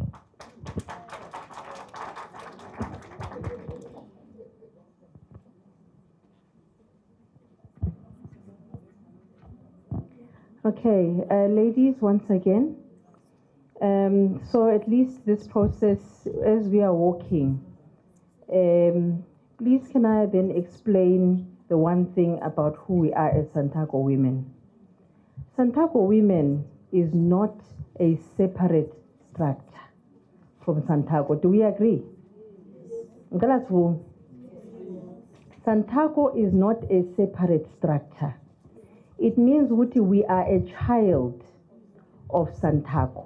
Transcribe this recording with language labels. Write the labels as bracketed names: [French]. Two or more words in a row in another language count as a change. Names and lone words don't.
[English] Okay, ladies, once again. So at least this process, as we are walking, please can I then explain the one thing about who we are as SANTACO women. SANTACO women is not a separate structure from SANTACO. Do we agree? SANTACO is not a separate structure. It means we are a child of SANTACO.